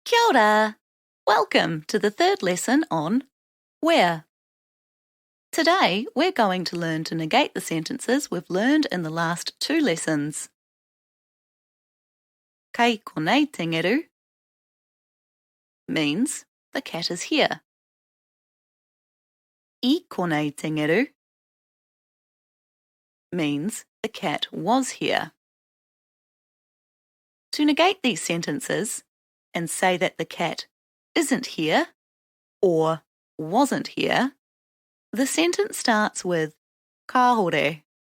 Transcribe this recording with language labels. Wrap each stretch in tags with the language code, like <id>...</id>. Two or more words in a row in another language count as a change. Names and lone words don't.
<mi>Kia ora!</mi> <en>Welcome to the third lesson on where. Today, we're going to learn to negate the sentences we've learned in the last two lessons.</en> <mi>Kei konei tengeru</mi> <en>means the cat is here.</en> <mi>I konei tengeru</mi> <en>means the cat was here. To negate these sentences and say that the cat isn't here or wasn't here, the sentence starts with</en> <mi>ka hore.</mi>